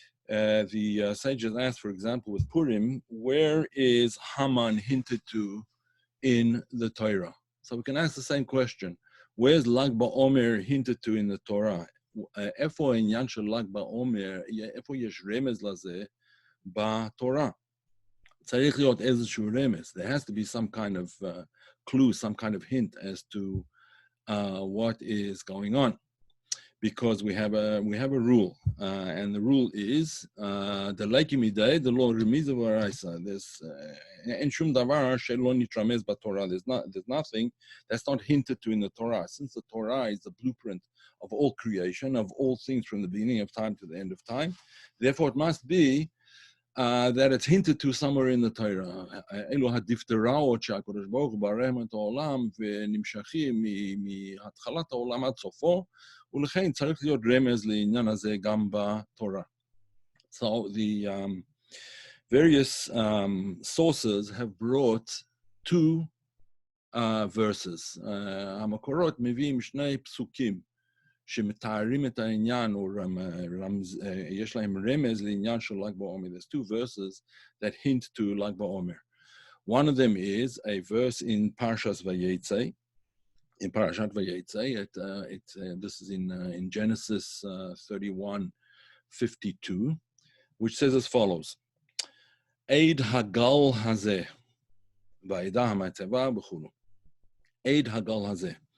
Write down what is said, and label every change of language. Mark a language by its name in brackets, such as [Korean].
[English] The sages asked, for example, with Purim, where is Haman hinted to in the Torah? So we can ask the same question. Where's Lag BaOmer hinted to in the Torah? [Hebrew] איפה העניין של ל"ג בעומר, איפה יש רמז לזה בתורה? צריך להיות איזשהו רמז. [English] There has to be some kind of clue, some kind of hint as to what is going on. Because we have a rule, and the rule is the leikim idei, the law remiza v'araisa. [Hebrew] There's en shum davar shelo nitramez b'Torah. [English] There's nothing that's not hinted to in the Torah. Since the Torah is the blueprint of all creation, of all things from the beginning of time to the end of time, therefore it must be that it's hinted to somewhere in the Torah. [Hebrew] אלו הדפטראות שהקדוש ברוך הוא ברא את העולם ונמשכים מהתחלת העולם עד סופו, ולכן צריך להיות רמז לעניין הזה גם בתורה. [English] So the various sources have brought two verses. [Hebrew] המקורות מביאים שני פסוקים שמתארים את העניין, או יש להם רמז לעניין של ל"ג בעומר. [English] There's two verses that hint to ל"ג בעומר. One of them is a verse in Parshas Vayetze. In Parashat Vayetze, this is in Genesis 31:52, which says as follows: [Hebrew] Eid Hagal Hazeh, Va'edah HaMatzeva B'chulu. Eid Hagal Hazeh.